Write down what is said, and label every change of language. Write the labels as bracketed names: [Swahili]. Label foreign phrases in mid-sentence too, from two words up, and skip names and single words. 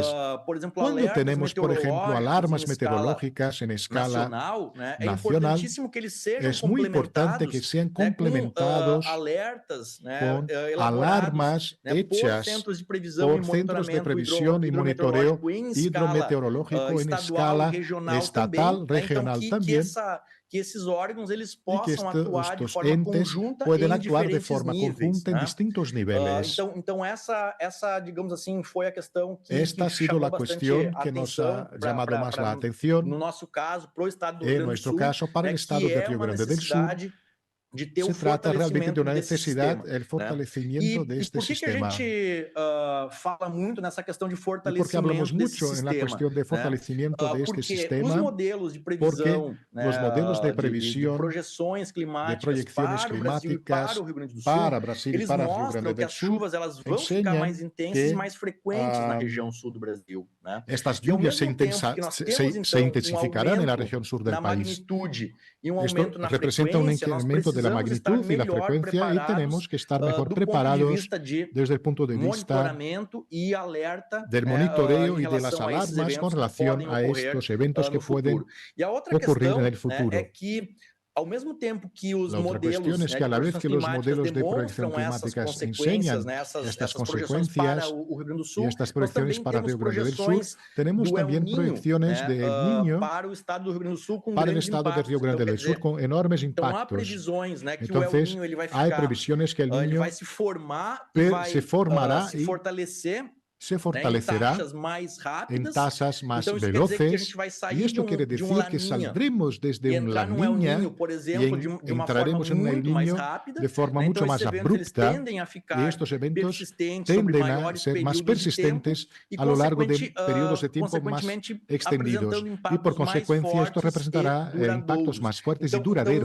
[Spanish] Cuando tenemos, por ejemplo, alarmas meteorológicas en escala nacional, es muy importante que sean complementados con alarmas hechas por centros de previsión y monitoreo hidrometeorológico en escala estatal, regional también, [Portuguese] que esses órgãos eles [Spanish] y que estos entes pueden actuar de forma conjunta en distintos niveles. [Portuguese] Então essa, digamos assim, foi a questão que [Spanish] esta ha sido la cuestión que nos ha llamado más la atención, [Portuguese] no nosso caso, pro estado do [Spanish] en nuestro caso, para el estado de Río Grande del Sur, Se trata realmente de [Portuguese] uma necessidade, o fortalecimento deste sistema. Por que a gente fala muito nessa questão de fortalecimento porque falamos desse muito na questão de fortalecimento deste sistema? Os modelos de previsão, os modelos de previsão, de projeções climáticas para o Brasil e para o Rio Grande do Sul, que as chuvas elas vão ficar mais intensas e mais frequentes na região sul do Brasil. [Spanish] Estas lluvias se intensificarán en la región sur del país. Esto representa un incremento de la magnitud y la frecuencia y tenemos que estar mejor preparados desde el punto de vista del monitoreo y de las alarmas con relación a estos eventos que pueden ocurrir en el futuro. [Portuguese] Ao mesmo tempo que os [Spanish] modelos, que a la vez que los modelos de proyección climáticas enseñan estas consecuencias y estas proyecciones para el Río Grande del Sur, tenemos también proyecciones de El Niño para el estado de Río Grande del Sur con enormes impactos. Entonces, hay previsiones que el Niño se formará y se fortalecerá en tasas más veloces, y esto quiere decir que saldremos desde un La Niña y entraremos en un El Niño de forma mucho más abrupta, y estos eventos tienden a ser más persistentes a lo largo de periodos de tiempo más extendidos, y por consecuencia esto representará impactos más fuertes y duraderos.